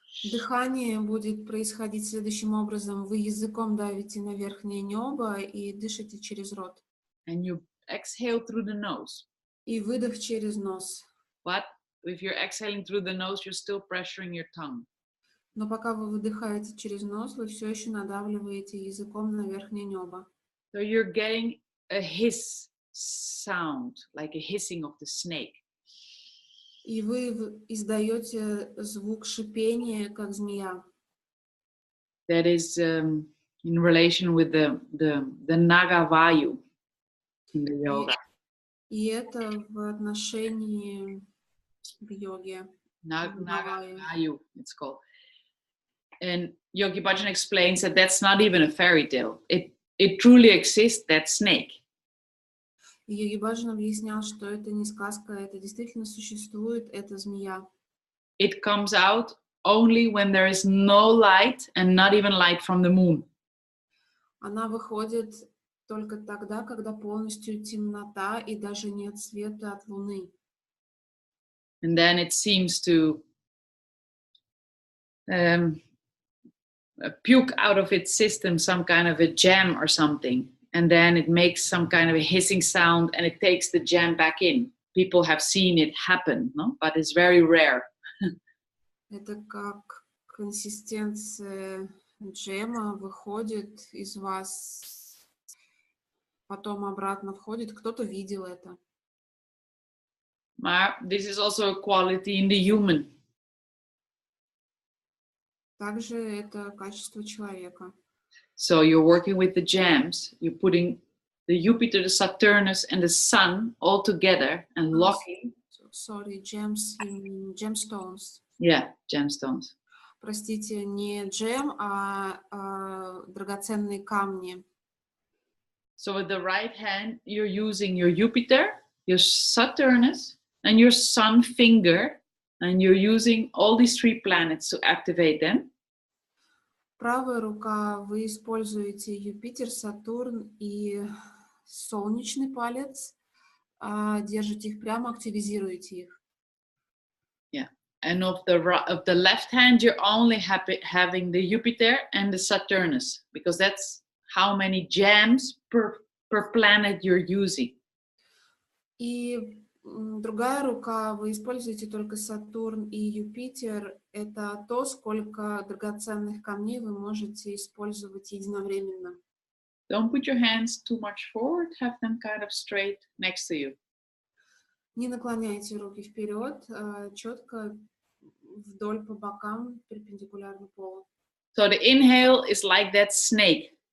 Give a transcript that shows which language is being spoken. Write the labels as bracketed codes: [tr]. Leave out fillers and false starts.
[ru] Дыхание будет происходить следующим образом. Вы языком давите на верхнее небо и дышите через рот. [en] And you exhale through the nose. [ru] И выдох через нос. [en] But if you're exhaling through the nose, you're still pressuring your tongue. [ru] Но пока вы выдыхаете через нос, вы все еще надавливаете языком на верхнее небо. [en] So you're getting a hiss sound, like a hissing of the snake. [ru] И вы издаете звук шипения, как змея. [en] That is in relation with the Naga Vayu in the yoga. [ru] И это в отношении в йоге. [en] Naga Vayu, it's called. And Yogi Bhajan explains that that's not even a fairy tale. It truly exists, that snake. [ru] И Йоги Баджан объяснял, что это не сказка, это действительно существует, это змея. [en] It comes out only when there is no light and not even light from the moon. [ru] Она выходит только тогда, когда полностью темнота и даже нет света от Луны. [en] And then it seems to puke out of its system some kind of a jam or something. And then it makes some kind of a hissing sound and it takes the jam back in. People have seen it happen, no? But it's very rare. [ru] Это как консистенция джема выходит из вас, потом обратно входит. Кто-то видел это. [en] This is also a quality in the human. [ru] Также это качество человека. [en] So you're working with the jams, you're putting the Jupiter, the Saturnus, and the Sun all together and locking. Sorry, gems, gemstones. Yeah, gemstones. [ru] Простите, не джем, а драгоценные камни. [en] So with the right hand, you're using your Jupiter, your Saturnus, and your Sun finger, and you're using all these 3 planets to activate them. [ru] Правая рука, вы используете Юпитер, Сатурн и солнечный палец, держите их прямо, активизируете их. [en] Yeah, and of the left hand, you're only having the Jupiter and the Saturnus, because that's how many gems per planet you're using. [ru] И другая рука, вы используете только Сатурн и Юпитер. Это то, сколько драгоценных камней вы можете использовать единовременно. [en] Don't put your hands too much forward, have them kind of straight next to you. [ru] Не наклоняйте руки вперед, четко вдоль по бокам, перпендикулярно полу. [en] So the inhale is like that snake.